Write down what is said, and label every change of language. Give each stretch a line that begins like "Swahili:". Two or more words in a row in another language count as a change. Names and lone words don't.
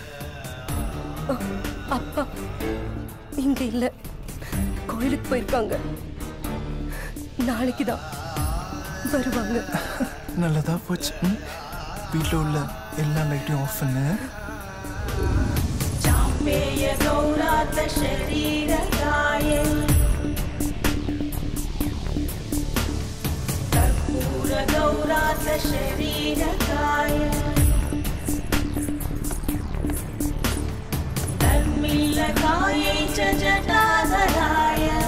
Tamil: அப்பா இங்க இல்ல, கோயிலுக்கு போயிருக்காங்க. நாளைக்கு தான் வருவாங்க. நல்லதா போச்சு. வீட்டில் உள்ள எல்லா லைட்டையும் ஆஃப் பண்ணு.
Sanskrit: चाम्पेय गौरार्थ शरीरकायै कर्पूर गौरार्थ शरीरकाय तन्मिल्लकायै च जटाधराय